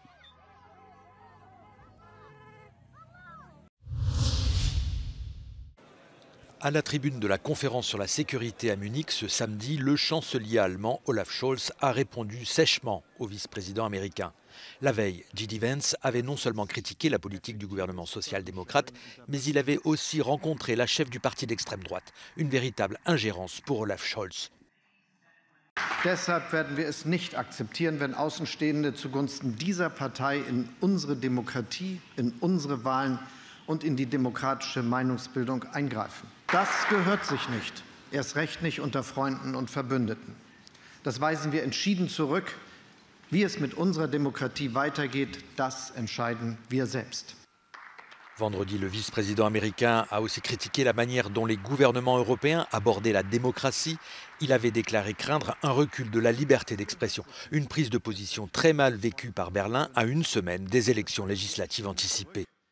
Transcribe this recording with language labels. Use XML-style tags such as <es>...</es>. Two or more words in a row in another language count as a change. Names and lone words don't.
<fr>À la tribune de la conférence sur la sécurité à Munich ce samedi, le chancelier allemand Olaf Scholz a répondu sèchement au vice-président américain. La veille, J.D. Vance avait non seulement critiqué la politique du gouvernement social-démocrate, mais il avait aussi rencontré la chef du parti d'extrême droite. Une véritable ingérence pour Olaf Scholz.</fr> <de>Deshalb werden wir es nicht akzeptieren, wenn Außenstehende zugunsten dieser Partei in unsere Demokratie, in unsere Wahlen und in die demokratische Meinungsbildung eingreifen. Das gehört sich nicht, erst recht nicht unter Freunden und Verbündeten. Das weisen wir entschieden zurück. Wie es mit unserer Demokratie weitergeht, das entscheiden wir selbst.</de> <fr>Vendredi, le vice-président américain a aussi critiqué la manière dont les gouvernements européens abordaient la démocratie. Il avait déclaré craindre un recul de la liberté d'expression, une prise de position très mal vécue par Berlin à une semaine des élections législatives anticipées.</fr>